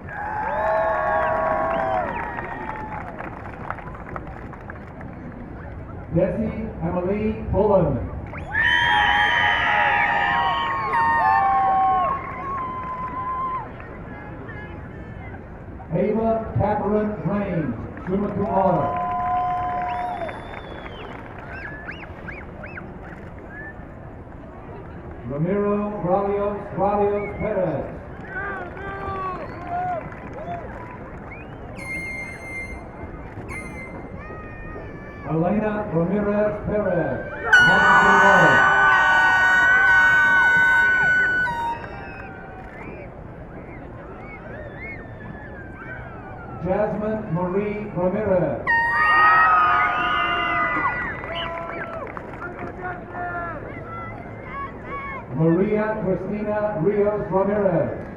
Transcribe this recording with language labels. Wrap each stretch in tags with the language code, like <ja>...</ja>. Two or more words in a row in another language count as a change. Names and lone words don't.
<en>Desi Emily Pullen. Ava Catherine Raines,</en> <la>summa cum laude.</la> <en>Ramiro Ralios Perez. Elena Ramirez Perez,</en> <la>magna cum laude.</la> <en>Jasmine Marie Ramirez. Maria Cristina Rios Ramirez.</en>